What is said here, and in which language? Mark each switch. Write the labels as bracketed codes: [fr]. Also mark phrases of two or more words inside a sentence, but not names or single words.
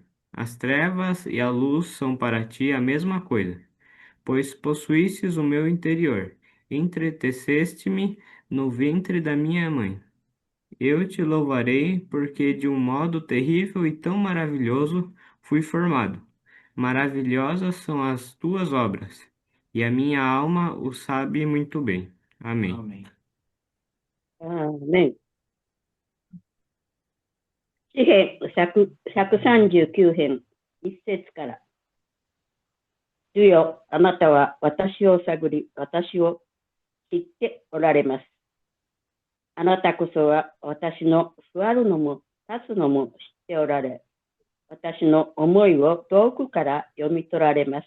[pt] As trevas e a luz são para ti a mesma coisa, pois possuístes o meu interior, entreteceste-me no ventre da minha mãe. Eu te louvarei, porque de um modo terrível e tão maravilhoso fui formado. Maravilhosas são as tuas obras, e a minha alma o sabe muito bem. Amém. Amém. [ja] ね、詩編139編、一節から。主よ、あなたは私を探り、私を知っておられます。あなたこそは私の座るのも立つのも知っておられ、私の思いを遠くから読み取られます。